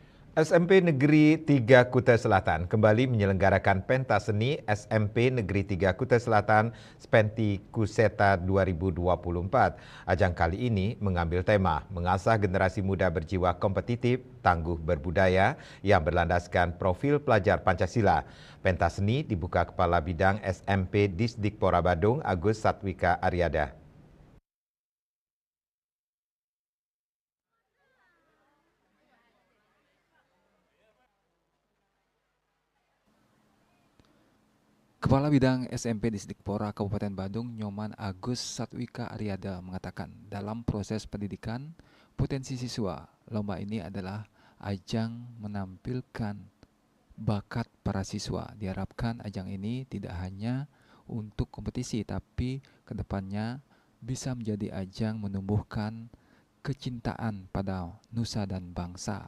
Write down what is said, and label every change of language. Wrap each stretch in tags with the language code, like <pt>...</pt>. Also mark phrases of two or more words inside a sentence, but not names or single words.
<id>SMP Negeri 3 Kutai Selatan kembali menyelenggarakan pentas seni SMP Negeri 3 Kutai Selatan Spenti Kuseta 2024. Ajang kali ini mengambil tema mengasah generasi muda berjiwa kompetitif, tangguh berbudaya yang berlandaskan profil pelajar Pancasila. Pentas seni dibuka Kepala Bidang SMP Disdikpora Badung Agus Satwika Aryada. Kepala Bidang SMP Disdikpora Kabupaten Badung, Nyoman Agus Satwika Aryada mengatakan, dalam proses pendidikan potensi siswa, lomba ini adalah ajang menampilkan bakat para siswa. Diharapkan ajang ini tidak hanya untuk kompetisi, tapi kedepannya bisa menjadi ajang menumbuhkan kecintaan pada nusa dan bangsa.</id>